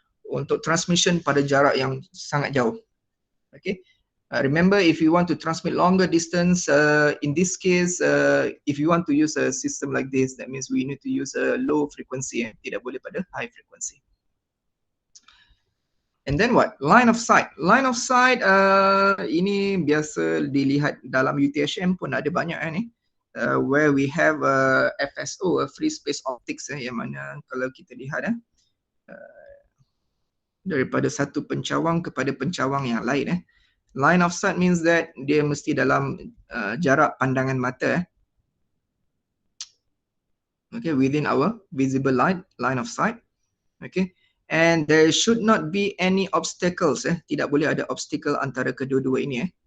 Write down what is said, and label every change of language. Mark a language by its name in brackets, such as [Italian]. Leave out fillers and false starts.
[Malay] Untuk transmission pada jarak yang sangat jauh. Okay. [English] Remember, if you want to transmit longer distance, in this case, if you want to use a system like this, that means we need to use a low frequency, [Malay] tidak boleh pada high frequency. [English] And then what? Line of sight. Line of sight [Malay] ini biasa dilihat dalam UTHM pun ada banyak ni. [English] Where we have FSO, free space optics, [Malay] yang mana kalau kita lihat daripada satu pencawang kepada pencawang yang lain. [English] Line of sight means that [Malay] dia mesti dalam jarak pandangan mata. [English] Okay, within our visible line of sight. Okay, and there should not be any obstacles. [Malay] Tidak boleh ada obstacle antara kedua-dua ini.